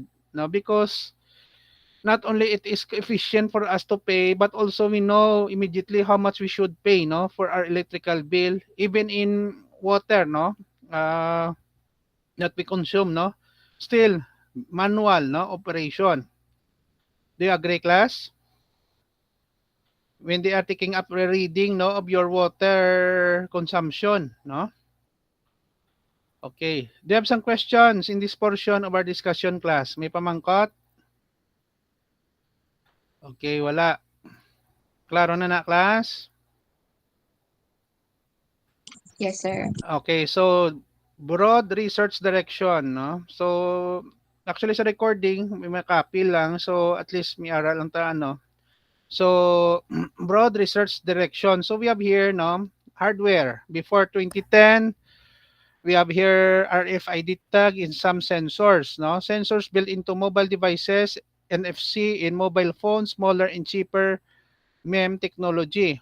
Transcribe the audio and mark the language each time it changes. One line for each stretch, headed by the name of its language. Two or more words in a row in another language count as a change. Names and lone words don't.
English: No, because not only it is efficient for us to pay, but also we know immediately how much we should pay, no, for our electrical bill, even in water, no, uh, that we consume, no, still manual, no, operation. Do you agree, class? When they are taking up a reading, no, of your water consumption, no? Okay. Do you have some questions in this portion of our discussion, class?
Hiligaynon: May pamangkot? Okay, wala. Klaro na,
English: class? Yes, sir. Okay, so broad research direction, no?
Hiligaynon: So actually sa recording may copy lang, so
English: at least
Hiligaynon: may aral lang ta ano.
English: So broad research direction. So we have here no hardware before 2010. We have here RFID tag in some sensors, no? Sensors built into mobile devices, NFC in mobile phones, smaller and cheaper MEM technology.